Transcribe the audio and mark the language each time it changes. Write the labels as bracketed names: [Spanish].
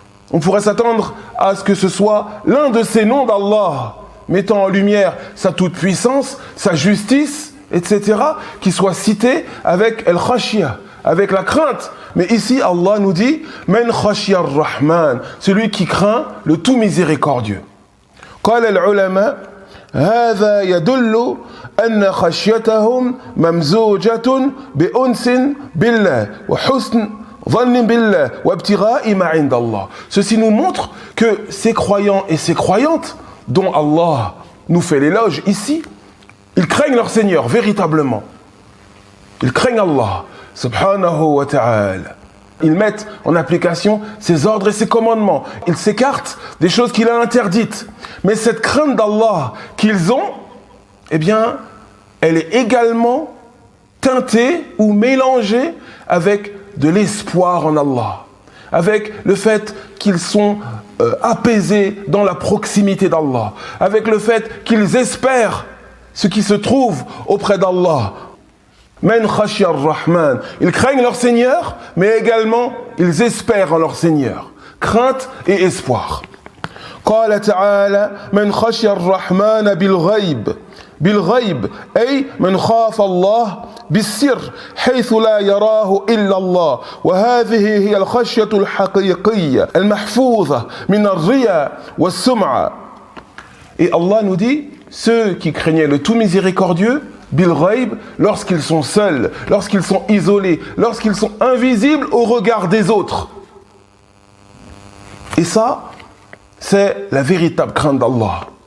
[French] On pourrait s'attendre à ce que ce soit l'un de ces noms d'Allah, mettant en lumière sa toute-puissance, sa justice, etc., qui soit cité avec al-Khashiyah, avec la crainte. Mais ici, Allah nous dit « [Arabic] Men khashiyar rahman [French] » celui qui craint le tout miséricordieux. [Arabic] قال العلماء هذا يدل أن خشيتهم ممزوجة بأنس بالله وحسن ظن بالله وابتغاء ما عند الله. [French] Ceci nous montre que ces croyants et ces croyantes dont Allah nous fait l'éloge ici, ils craignent leur Seigneur véritablement. Ils craignent Allah subhanahu wa ta'ala. Ils mettent en application ses ordres et ses commandements. Ils s'écartent des choses qu'il a interdites. Mais cette crainte d'Allah qu'ils ont, eh bien, elle est également teintée ou mélangée avec de l'espoir en Allah. Avec le fait qu'ils sont apaisés dans la proximité d'Allah. Avec le fait qu'ils espèrent ce qui se trouve auprès d'Allah. [Arabic] Men khashiyar rahman. [French] Ils craignent leur Seigneur, mais également ils espèrent en leur Seigneur. Crainte et espoir. [Arabic] قال تعالى من خشي الرحمن بالغيب بالغيب أي من خاف الله بالسر حيث لا يراه إلا الله وهذه هي الخشية الحقيقية المحفوظة من الرياء والسمعة. [French] Et Allah nous dit ceux qui craignaient le tout miséricordieux bil ghaib, lorsqu'ils sont seuls, lorsqu'ils sont isolés, lorsqu'ils sont invisibles au regard des autres. Et ça, c'est la véritable crainte d'Allah.